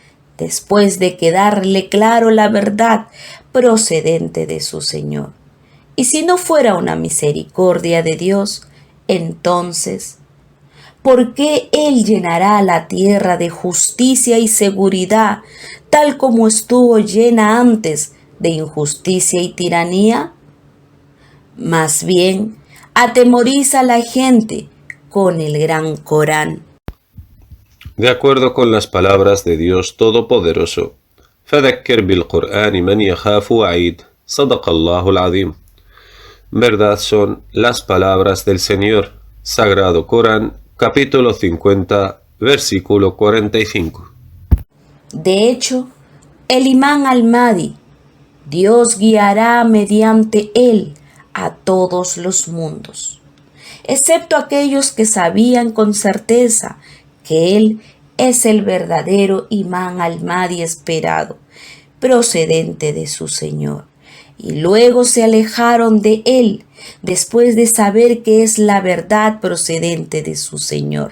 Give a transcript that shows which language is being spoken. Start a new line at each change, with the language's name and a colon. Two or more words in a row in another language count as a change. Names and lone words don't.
Spanish: después de quedarle claro la verdad procedente de su Señor, Y si no fuera una misericordia de Dios, entonces, ¿por qué Él llenará la tierra de justicia y seguridad, tal como estuvo llena antes de injusticia y tiranía? Más bien, atemoriza a la gente con el gran Corán. De acuerdo con las palabras de Dios Todopoderoso,
Arabic: فذكر بالقرآن من يخاف وعيد صدق الله العظيم.
Spanish: Verdad son las palabras del Señor, Sagrado Corán, capítulo 50, versículo 45. De hecho, el Imán al-Mahdi, Dios guiará mediante él a todos los mundos, excepto aquellos que sabían con certeza que él es el verdadero Imán al-Mahdi esperado, procedente de su Señor, y luego se alejaron de él después de saber que es la verdad procedente de su Señor.